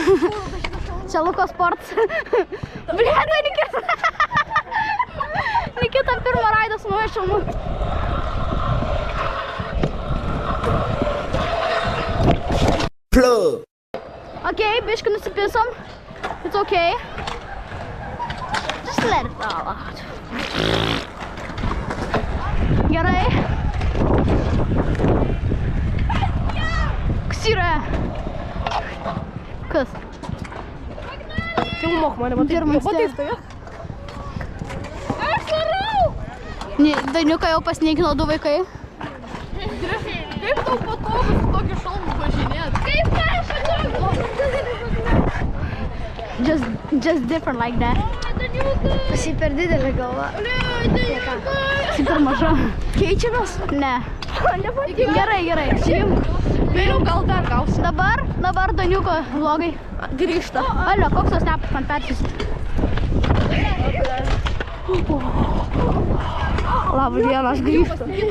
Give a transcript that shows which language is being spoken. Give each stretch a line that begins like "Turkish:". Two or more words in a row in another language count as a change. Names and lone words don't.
Lithuanian: Čia Luko sports. Blet, Nikita pirmą raidą su nauja šalmu. Okay, biškai nusipisom.
English: It's okay. Just let it all out.
Lithuanian: Gerai. Kas yra? Kas? Filmuok mane, matai, stovėk. Aš varau! Daniuką jau pasneikino 2 vaikai. Kaip tau patogu su tokiu šalmu važinėt? Kaip aš
English: Just different like that.
Lithuanian: Esi per didelė galva. Esi per maža. Keičiamės? Ne. Gerai. Vėliau gal dar gausi. Dabar Daniuko vlogai. Grįžta. Alio, koks tos tepas man persis? Labą dieną, aš grįžtu.